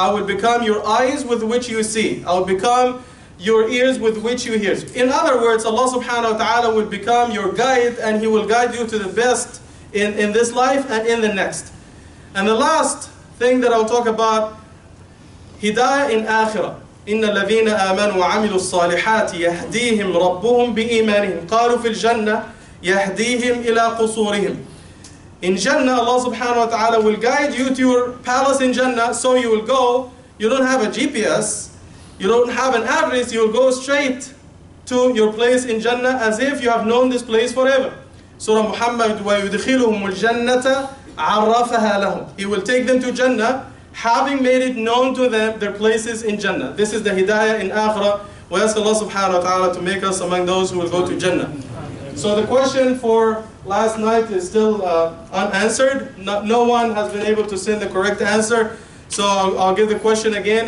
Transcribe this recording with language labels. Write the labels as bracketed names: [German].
[English] I will become your eyes with which you see. I will become your ears with which you hear. In other words, Allah subhanahu wa ta'ala will become your guide, and He will guide you to the best in this life and in the next. And the last thing that I'll talk about, Hidayah in Akhirah. [Arabic] إن الذين آمنوا وعملوا الصالحات يهديهم ربهم بإيمانهم قالوا في الجنة يهديهم إلى قصورهم. [English] In Jannah, Allah subhanahu wa ta'ala will guide you to your palace in Jannah, so you will go. You don't have a GPS, you don't have an address, you will go straight to your place in Jannah as if you have known this place forever. [Arabic] Surah Muhammad, وَيُدْخِلُهُمُ الْجَنَّةَ عَرَّفَهَا لَهُمْ. [English] He will take them to Jannah, having made it known to them their places in Jannah. This is the Hidayah in Akhirah. We ask Allah subhanahu wa ta'ala to make us among those who will go to Jannah. So the question for last night is still unanswered. No one has been able to send the correct answer. So I'll give the question again.